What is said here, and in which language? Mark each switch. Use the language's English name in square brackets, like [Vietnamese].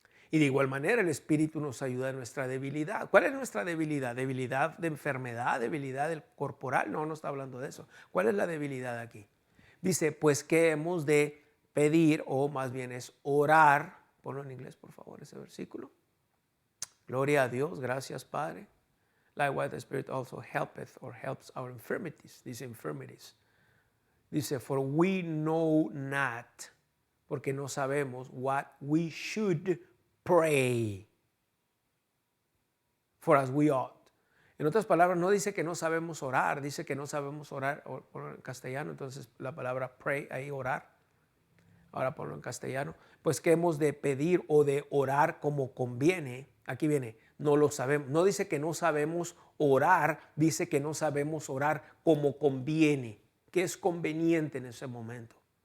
[Spanish] Y de igual manera el Espíritu nos ayuda en nuestra debilidad. ¿Cuál es nuestra debilidad? ¿Debilidad de enfermedad? ¿Debilidad del corporal? No está hablando de eso. ¿Cuál es la debilidad aquí? Dice, pues que hemos de pedir, o más bien es orar. Ponlo en inglés, por favor, ese versículo. Gloria a Dios, gracias Padre. [English] Likewise, the Spirit also helpeth or helps our infirmities. [Spanish] Dice [English] infirmities. [Spanish] Dice, [English] for we know not, [Spanish] porque no sabemos [English] what we should pray for as we ought. [Spanish] En otras palabras, no dice que no sabemos orar, dice que no sabemos orar en castellano, entonces la palabra pray, ahí orar. ahora ponlo en castellano, pues que hemos de pedir o de orar como conviene. Aquí viene, no lo sabemos. No dice que no sabemos orar, dice que no sabemos orar como conviene, que es conveniente en ese momento.